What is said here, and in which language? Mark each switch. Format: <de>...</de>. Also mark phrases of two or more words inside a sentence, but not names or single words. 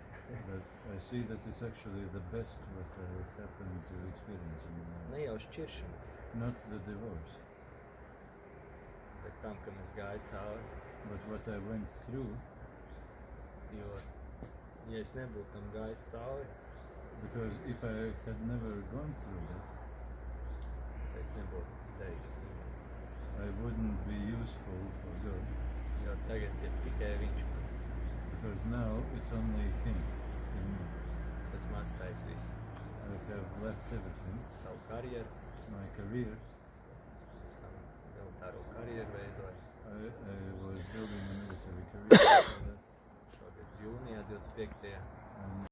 <en>that I see that it's actually the best what happened to experience in my life.</en> <lv>Ne jau šķiršana,</lv> <en>Not the divorce,</en> <lv>bet tam, kam es gāju cauri,</lv> <en>but what I went through,</en> <lv>jo, ja es nebūtu tam gājis cauri,</lv> <en>because if I had never gone through that,</en> <lv>tad es nebūtu teicis.</lv> <en>I wouldn't be useful for God,</en> <lv>Jo tagad ir tikai viņš man.</lv> <en>because now it's only Him in me.</en> <lv>Es esmu atstājis visu.</lv> <en>I have left everything,</en> <lv>Savu karjeru,</lv> <en>my career,</en> <lv>savu militāro karjeru veidoju.</lv> <en>I was building a military career,</en> <lv>Šogad jūnijā 25.</lv> <en>and</en>